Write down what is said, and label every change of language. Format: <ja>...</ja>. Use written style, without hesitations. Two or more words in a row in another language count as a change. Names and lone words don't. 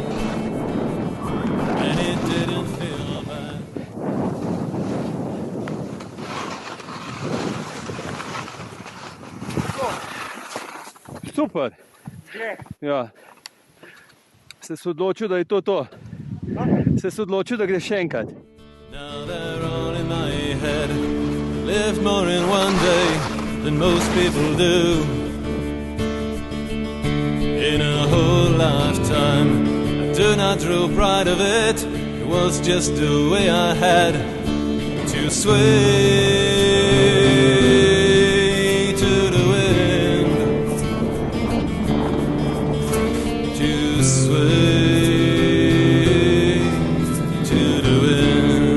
<en>and it didn't feel bad.</en> <sl>Super. Ja. Se odločil, da je to. Se odločil, da greš še enkrat.</sl> <en>Now they're all in my head. Lived more in one day than most people do. In a whole lifetime, I do not draw pride of it. It was just the way I had to sway to the wind, to sway to the wind.</en>